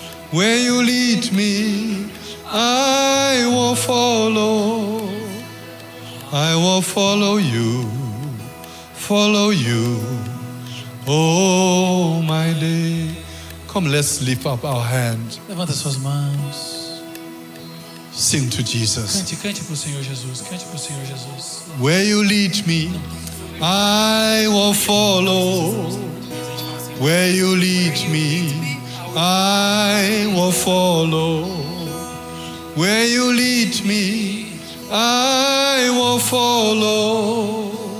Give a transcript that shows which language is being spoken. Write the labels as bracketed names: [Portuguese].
[English] Where you lead me, I will follow. I will follow you, follow you, oh my day. Come, let's lift up our hand. [Portuguese] levanta suas mãos. Sing to Jesus. Cante para o Senhor Jesus. Cante para o Senhor Jesus. [English] Where you lead me, I will follow. Where you lead me, I will follow. Where you lead me, I will follow.